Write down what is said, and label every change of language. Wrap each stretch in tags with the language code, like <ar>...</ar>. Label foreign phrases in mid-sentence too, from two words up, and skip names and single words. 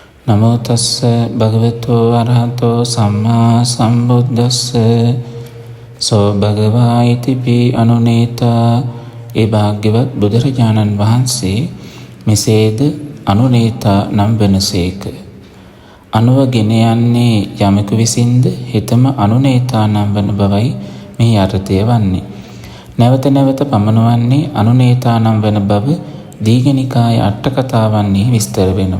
<pi>නමෝ තස්ස භගවතු අරහතෝ සම්මා සම්බුද්දස්ස සෝ භගවා ඉතිපි අනුනේතා.</pi> <si>ඒ භාග්‍යවත් බුදුරජාණන් වහන්සේ මෙසේද අනුනේතා නම් වෙනසේක. අනුවගෙන යන්නේ යමෙකු විසින්ද හෙතම අනුනේතා නම් වන බවයි මෙහි අර්ථය වන්නේ. නැවත නැවත පමනවන්නේ අනුනේතා නම් වන බව දීඝනිකාය අට කතාවන්හි විස්තර වෙනවා.</si>